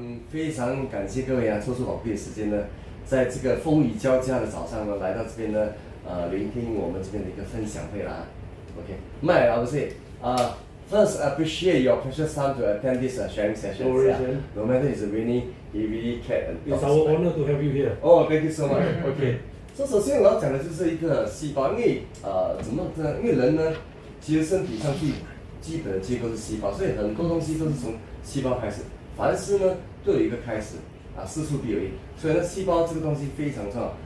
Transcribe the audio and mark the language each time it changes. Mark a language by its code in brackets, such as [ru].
[zh] 非常感谢各位啊，抽出宝贵的时间呢，在这个风雨交加的早上呢，来到这边呢，聆听我们这边的一个分享会啦。 [en] OK， I would say, first appreciate your precious time to attend this sharing session. No matter it's raining, heavy, cat and dogs. It's our honor to have you here. Oh, thank you so much. [zh] OK， 首先我要讲的就是一个细胞，因为怎么呢？因为人呢，其实身体上最基本的结构是细胞，所以很多东西都是从细胞开始。凡事呢都有一个开始事出必有因，所以呢，细胞这个东西非常重要。